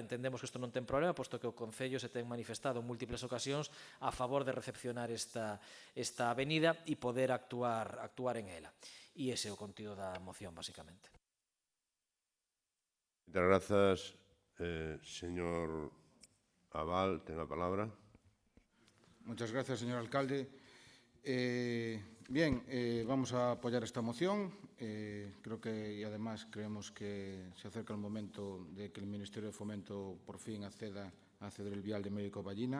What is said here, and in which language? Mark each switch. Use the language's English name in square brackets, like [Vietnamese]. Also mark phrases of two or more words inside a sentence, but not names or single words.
[Galician] Entendemos que isto non ten problema, posto que o Concello se ten manifestado en múltiples ocasións a favor de recepcionar esta avenida e poder actuar en ela. E ese é o contido da moción, basicamente. Moitas grazas, señor Abal, ten a palabra. [Spanish] Muchas gracias, señor alcalde. Bien, vamos a apoyar esta moción. Creo que, y además, creemos que se acerca el momento de que el Ministerio de Fomento por fin acceda a ceder el vial de Médico Ballina.